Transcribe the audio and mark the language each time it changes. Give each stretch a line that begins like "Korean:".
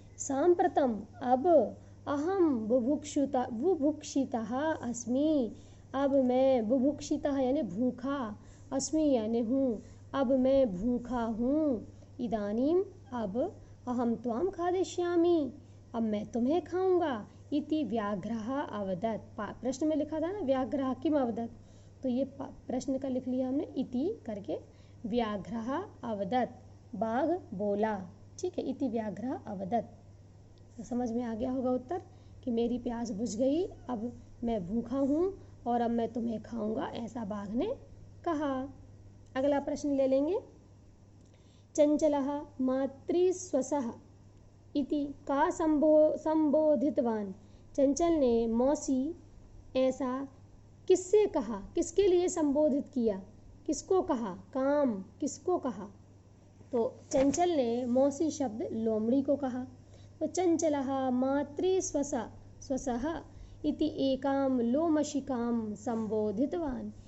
Hindi: सांप्रतम, अब
Sanskrit: अहम बुभुक्षितः अस्मि,
Hindi: अब मैं बुभुक्षितः यानी भूखा, अस्मि यानी हूँ, अब मैं भूखा हूँ। इदानीम, अब,
Sanskrit: अहम त्वाम खादिष्यामि,
Hindi: अब मैं तुम्हें खाऊंगा।
Sanskrit: इति व्याघ्रः अवदत्,
Hindi: प्रश्न में लिखा था ना
Sanskrit: व्याघ्रः किम अवदत्,
Hindi: तो ये प्रश्न का लिख लिया हमने इति करके।
Sanskrit: व्याघ्रः अवदत्,
Hindi: बाघ बोला। ठीक है,
Sanskrit: इति व्याघ्रः अवदत्।
Hindi: तो समझ में आ गया होगा उत्तर कि मेरी प्यास बुझ गई, अब मैं भूखा हूँ और अब मैं तुम्हें खाऊंगा, ऐसा बाघ ने कहा। अगला प्रश्न ले लेंगे।
Sanskrit: चंचलः मातृस्वसः इति का संबोधितवान।
Hindi: चंचल ने मौसी ऐसा किससे कहा, किसके लिए संबोधित किया, किसको कहा, काम किसको कहा। तो चंचल ने मौसी शब्द लोमड़ी को कहा। तो
Sanskrit: चंचलः मातृस्वसः इति एकाम लोमशिकाम संबोधितवान।